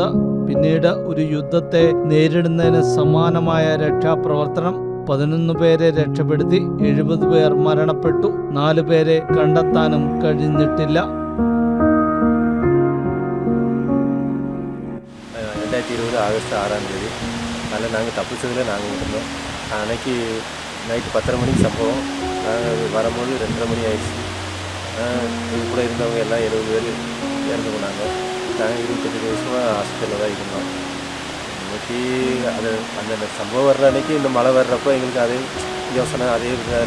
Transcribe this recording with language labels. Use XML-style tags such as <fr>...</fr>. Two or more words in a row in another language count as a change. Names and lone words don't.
<ml>പിന്നീട് ഒരു യുദ്ധത്തെ നേരിടുന്നതിന് സമാനമായ രക്ഷാപ്രവർത്തനം. 11 പേരെ രക്ഷപ്പെടുത്തി. 70 പേർ മരണപ്പെട്ടു. 4 പേരെ കണ്ടെത്താനും കഴിഞ്ഞിട്ടില്ല.</ml> <ta>2020 ആഗസ്റ്റ് 6 அதில் நாங்கள் தப்பிச்சதில் நாங்கள் இருந்தோம். அன்னைக்கு நைட்டு 10:30 மணிக்கு சம்பவம். நாங்கள் வரும்போது 2:30 மணி ஆயிடுச்சு. இது கூட இருந்தவங்க எல்லாம் 70 பேர் இறந்து போனாங்க. நாங்கள் 25 வருஷமாக ஹாஸ்பிட்டலில் தான் இருந்தோம். இன்னைக்கு அது அந்த சம்பவம் வர்ற அன்னைக்கு இந்த மழை வர்றப்போ எங்களுக்கு அதே யோசனை அதே வருது.</ta>